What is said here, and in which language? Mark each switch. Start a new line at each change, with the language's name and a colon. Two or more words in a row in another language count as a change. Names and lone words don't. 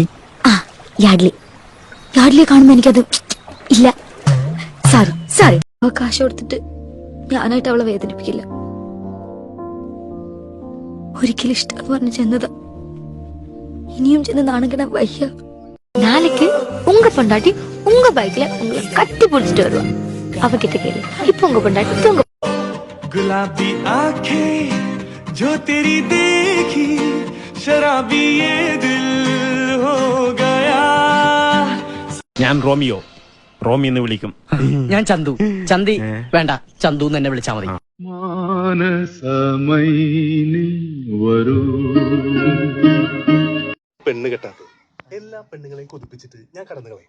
Malayalam: യാഡ്ലിയെ കാണുമ്പോ എനിക്കത് ഇല്ല. സാറി കാശ് കൊടുത്തിട്ട് ഞാനായിട്ട് അവളെ വേദനിപ്പിക്കില്ല. ഒരിക്കലും ഇഷ്ടം പറഞ്ഞു ചെന്നതാ. ഇനിയും ചെന്ന് നാണക്കിടാൻ വയ്യ.
Tamil: നാளைக்கு உங்க பொண்டாட்டி உங்க பைக்ல உங்களை கட்டி பிடிச்சிட்டு வருவா. அவகிட்ட கேளு, இப்ப உங்க பொண்டாட்டி தூங்க.
Hindi: गुलाबी आंखें जो तेरी देखी, शराबी ये दिल हो गया.
Malayalam: ഞാൻ റോമി എന്ന് വിളിക്കും. ഞാൻ ചന്തി വേണ്ട, ചന്തു എന്നെ വിളിച്ചാ മതി. പെണ്ണ് കെട്ടാത്തത് എല്ലാ പെണ്ണുങ്ങളെയും കൊതിപ്പിച്ചിട്ട് ഞാൻ കടന്നു കളയും.